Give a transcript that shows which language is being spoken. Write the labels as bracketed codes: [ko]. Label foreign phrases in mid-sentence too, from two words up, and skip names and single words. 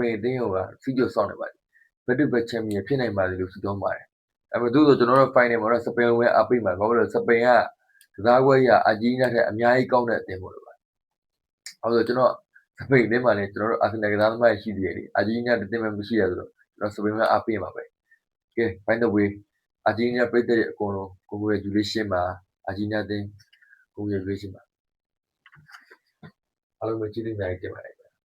[my] န်အသင်းကစီးကျော်ဆောင်နေပါတယ်ဘက်တူဘက်ချန်ပီယံဖြစ်နိုင်ပါသေးလို့ဆုတောင်းပါတယ်အဲ့မဲ့သို့ဆိုကျွန်တော်တို့ final မှာတော့စပိန်ဝင်အပိတ်မှာဘာလို့လဲစပိန်ကကစားကွက်ရအာဂျင်တီးနားထက်အများကြီးကောင်းတဲ့အသင်းပေါ့လို့ပါအဲ့တော့ကျွန်တော်စပိန်အသင်းမှာလည်းကျွန်တော်တို့အာဆင်နယ်ကစားသမားရှိသေးတယ်လေအာဂျင်တီးနားတစ်သင်းမှမရှိရဆိုတော့ကျွန်တော်စပိန်ကအပိတ်မှာပဲကဲ [en] by the way [my] အာဂျင်တီးနားပြည်သက်တဲ့အကုန်လုံး congratulation ပါအာဂျင်တီးနားအသင်း congratulation ပါအားလုံးပဲကျေးဇူးများတင်ပါတယ်